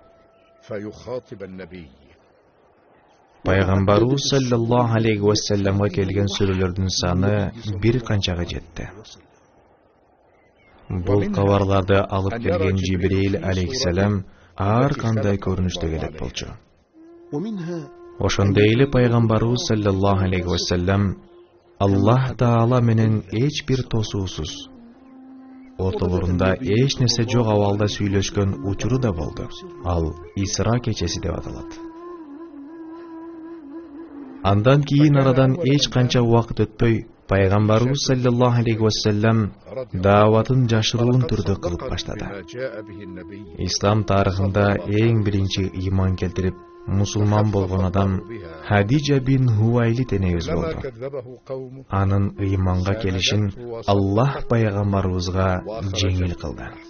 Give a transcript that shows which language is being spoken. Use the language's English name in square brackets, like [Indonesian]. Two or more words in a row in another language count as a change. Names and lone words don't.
[Kyrgyz] Пайгамбарыбыз [Arabic] صلى الله عليه و سلم [Kyrgyz] келген сүрөлөрдүн саны бир канчага жетти. Бул кабарларды алып келген Жибрил алейхиссалам ар кандай көрүнүштө келет болчу. Ошондой эле пайгамбарыбыз [Arabic] صلى الله عليه و سلم [Kyrgyz] Аллах Таала менен эч бир тосуусуз, ортолорунда эч нерсе жок абалда сүйлөшкөн учуру да болду. Ал Исра кечеси деп аталат. Андан кийин арадан эч канча убакыт өтпөй, пайгамбарыбыз [Arabic] صلى الله عليه و سلم [Kyrgyz] дааватын жашыруун түрдө кылып баштады. Ислам тарыхында эң биринчи ыйман келтирип, мусулман болгон адам Хадижа бин Хуайлид энебиз болду. Анын ыйманга келишин Аллах пайгамбарыбызга жеңил кылды.